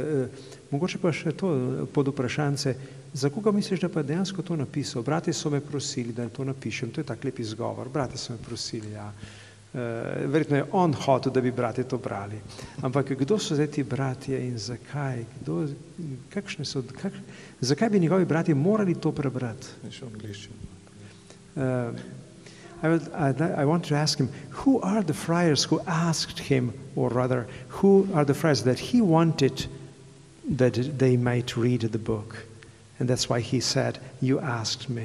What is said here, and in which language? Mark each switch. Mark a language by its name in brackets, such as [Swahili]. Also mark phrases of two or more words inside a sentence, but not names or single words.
[Slovenian] Mogoče pa še to pod vprašanje, za koga misliš, da pa dejansko to napisal? Brati so me prosili, da to napišem, to je tak lep izgovor, brati so me prosili, ja. Verjetno je on hotel, da bi brati to brali. Ampak kdo so zdaj ti bratje in zakaj? Zakaj bi njegovi bratje morali to prebrati? [English] I want to ask him, who are the friars who asked him, or rather, who are the friars that he wanted that they might read the book. And that's why he said, "You asked me."